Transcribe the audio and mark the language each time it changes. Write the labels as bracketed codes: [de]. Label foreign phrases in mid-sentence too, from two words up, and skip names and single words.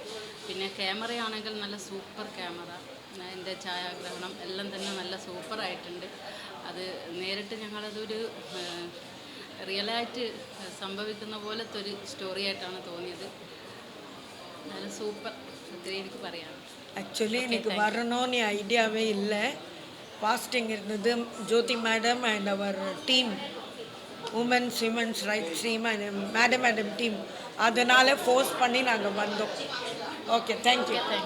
[ml] പിന്നെ ക്യാമറയാണെങ്കിൽ നല്ല [en] super camera, [ml] അതിൻ്റെ ഛായാഗ്രഹണം എല്ലാം തന്നെ നല്ല സൂപ്പറായിട്ടുണ്ട്. അത് നേരിട്ട് ഞങ്ങളതൊരു റിയലായിട്ട് സംഭവിക്കുന്ന പോലത്തെ ഒരു സ്റ്റോറി ആയിട്ടാണ് തോന്നിയത്. നല്ല സൂപ്പർ, അത്രേ എനിക്ക് പറയാം. [ta] ஆக்சுவலி எனக்கு வரணும்னு ஐடியாவே இல்லை. பாஸ்டிங் இருந்தது. [en] Jothi madam and her team women's rights team and madam team [ta] அதனால் ஃபோர்ஸ் பண்ணி நாங்கள் வந்தோம். [en] okay, thank you.